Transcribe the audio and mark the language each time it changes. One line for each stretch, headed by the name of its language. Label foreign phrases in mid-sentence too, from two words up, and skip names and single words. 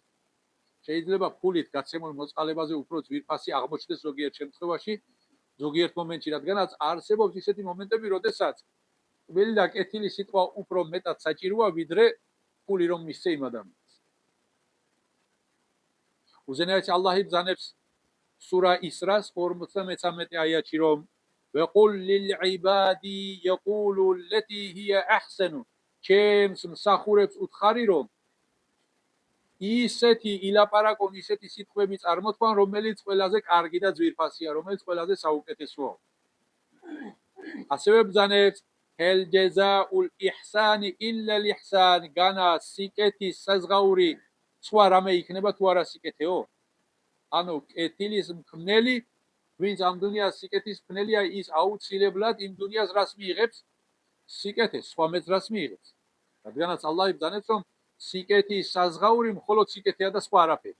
Georgian: შეიძლება ფულით გაცემულ მოწყალებაზე უფრო ძვირფასი აღმოჩნდეს ზოგიერთ შემთხვევაში, ზოგიერთ მომენტში, რადგანაც არსებობს ისეთი მომენტები, როდესაც ყველი და კეთილი სიტყვა უფრო მეტად საჭიროა, ვიდრე ფული რომ მისცე იმ ადამიანს. უზენაესი ალლაჰი ბრძანებს სურა ისრას 43 აიათში რომ
Arabic: وَقُلْ لِلْعِبَادِ يَقُولُوا الَّتِي هِيَ أَحْسَنُ
Georgian: ჩემს მსახურებს უთხარი რომ ისეთი ილაპარაკონ, ისეთი სიტყვები წარმოთქვან, რომელიც ყველაზე კარგი და ძვირფასია, რომელიც ყველაზე საუკეთესოა. ასევე ბრძანებს
Arabic: هَلْ جَزَاءُ الْإِحْسَانِ إِلَّا الْإِحْسَانُ
Georgian: განა სიკეთის საზღაური სხვა რამე იქნება თუ არა სიკეთეო? ანუ კეთილის მქმნელი, ვინც ამ დუნიას სიკეთის მქმნელია, ის აუცილებლად იმ დუნიას რას მიიღებს? სიკეთეს, სხვა მეც რას მიიღებს. რადგანაც ალლაჰი ბრძანებს რომ სიკეთის საზღაური მხოლოდ სიკეთეა და სხვა არაფერი.